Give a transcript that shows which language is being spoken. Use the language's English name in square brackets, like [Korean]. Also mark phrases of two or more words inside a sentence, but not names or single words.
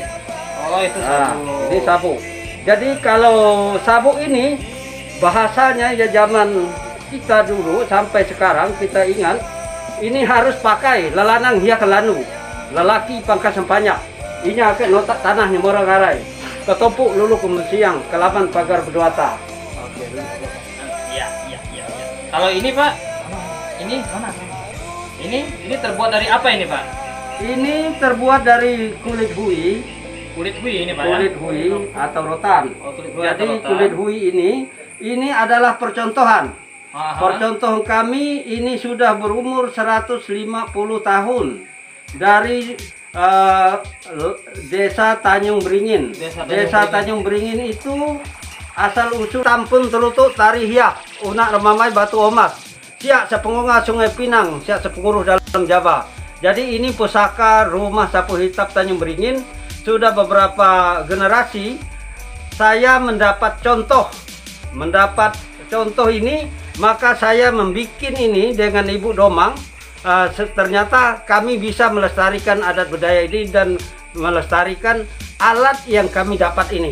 [Indonesian] Oh, itu sabuk. Ini sabuk. Jadi kalau sabuk ini bahasanya ya zaman kita dulu sampai sekarang kita ingat, ini harus pakai lelanang hiya kelanu, lelaki pangkas sempanyak. Ini akan notak tanahnya morang arai. Ketopuk lulu kemensiang, kelaman pagar berduata. Oke, iya. Kalau ini Pak, ini mana? Ini terbuat dari apa ini Pak? Ini terbuat dari kulit hui. Kulit hui ini Pak Kulit ya? hui atau rotan. Oh, kulit hui Jadi atau rotan. kulit hui ini adalah percontohan. Aha. Percontohan kami ini sudah berumur 150 tahun dari Desa Tanjung Beringin. Desa Tanjung Beringin itu asal usul Tampun Telutuk Tari Hiak Unak Remamai Batu Omas siak sepengunga Sungai Pinang siak sepenguruh dalam Jawa. Jadi ini pusaka rumah sapu hitap Tanjung Beringin. Sudah beberapa generasi saya mendapat contoh ini, maka saya membuat ini dengan Ibu Domang. Ternyata kami bisa melestarikan adat budaya ini dan melestarikan alat yang kami dapat ini.